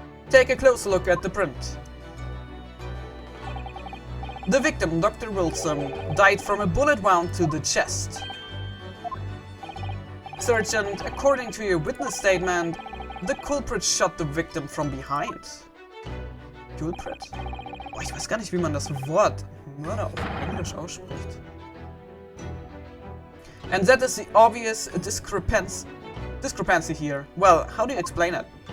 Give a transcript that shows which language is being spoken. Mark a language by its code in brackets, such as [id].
[en] Take a close look at the print. The victim, Dr. Wilson, died from a bullet wound to the chest. Sergeant, according to your witness statement, the culprit shot the victim from behind. Culprit? [de] Oh, ich weiß gar nicht, wie man das Wort Mörder auf Englisch ausspricht. [en] And that is the obvious discrepancy here. Well, how do you explain it?